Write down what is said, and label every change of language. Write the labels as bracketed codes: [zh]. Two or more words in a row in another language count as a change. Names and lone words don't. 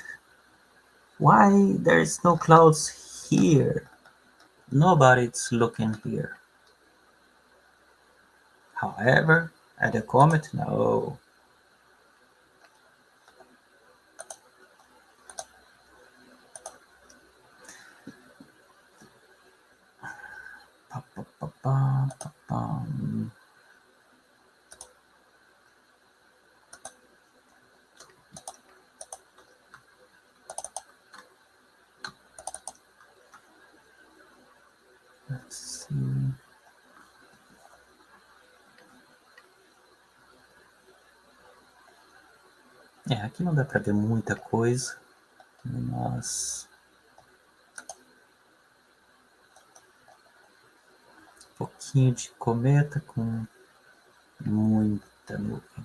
[en] Why there is no clouds here? Nobody's looking here. However, at the comet, no. Pa, pa, pa, pa, pa, pa. Let's see. [pt] É, aqui não dá para ver muita coisa, mas um pouquinho de cometa com muita nuvem.